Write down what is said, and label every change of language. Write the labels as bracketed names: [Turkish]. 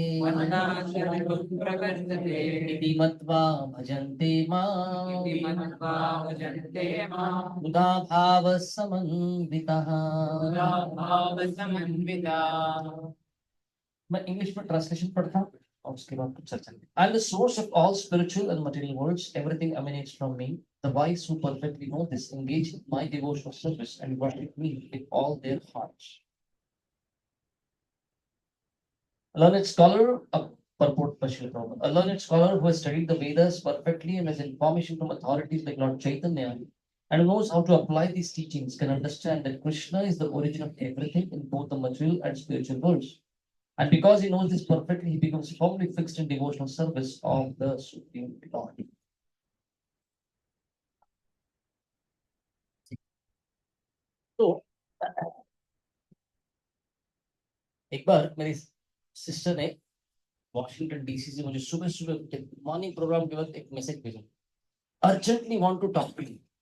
[Sanskrit] मत्तः सर्वं प्रवर्तते इति मत्वा भजन्ते माम्, इति मत्वा भजन्ते माम् मुदा भाव समन्वितः। मुदा भावसमन्विताः। [Hindi] मैं इंग्लिश में ट्रांसलेशन पढ़ता हूँ और उसके बाद कुछ चर्चा करेंगे। [English] I am the source of all spiritual and material worlds. Everything emanates from me. The wise who perfectly know this engage in my devotional service and worship me with all their hearts. A learned scholar, purport by Srila Prabhupada. A learned scholar who has studied the Vedas perfectly and has information from authorities like Lord Chaitanya and who knows how to apply these teachings can understand that Krishna is the origin of everything in both the material and spiritual worlds. And because he knows this perfectly, he becomes firmly fixed in devotional service of the Supreme Lord. [Hindi] तो एक बार मेरी sister ने Washington DC से मुझे सुबह सुबह morning program के वक्त एक मैसेज भेजा, [English] Urgently want to talk to you.